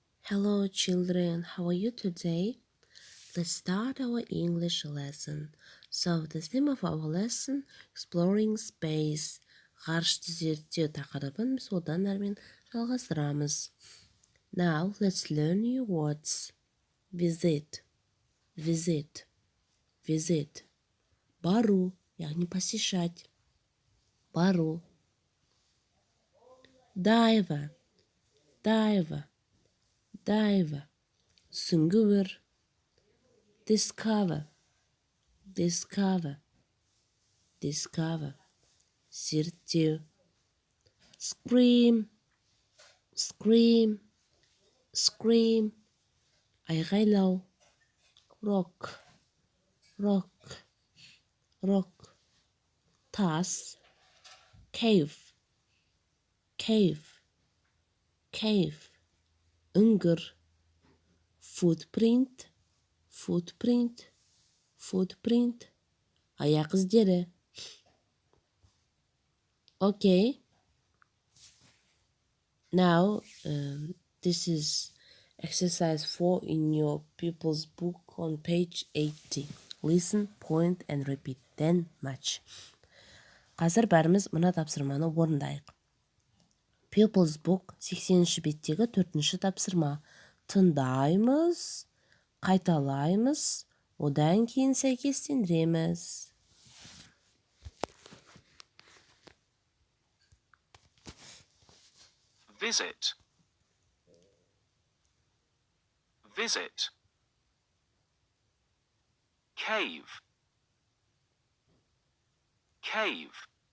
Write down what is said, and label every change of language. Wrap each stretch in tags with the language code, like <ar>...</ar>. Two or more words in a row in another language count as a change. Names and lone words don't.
<en>Hello children, how are you today? Let's start our English lesson. So the theme of our lesson, exploring space.</en> <kk>Ғарышты зерттеу тақырыбын біз одан әрмен жалғастырамыз.</kk> <en>Now let's learn new words. Visit, visit, visit.</en> <kk>Бару, яғни посещать. Бару.</kk> <en>Dive, dive, dive.</en> <kk>Сүңгуір.</kk> <en>Discover, discover, discover. Зерттеу. Scream, scream, scream. Айғайлау. Rock, rock, rock. Тас. Cave, cave, cave.</en> <kk>Үңгір.</kk> <en>Footprint, footprint, footprint.</en> <kk>Аяқ іздері.</kk> <en>Okay. Now, this is exercise 4 in your pupil's book on page 80. Listen, point and repeat. Then match.</en> <kk>Қазір бәріміз мына тапсырманы орындайық.</kk> <en>Pupil's book</en> <kk>80-ші беттегі 4-ші тапсырма. Тыңдаймыз, қайталаймыз, одан кейін сәйкестендіреміз.</kk> <en>Visit, visit. Cave, cave.</en>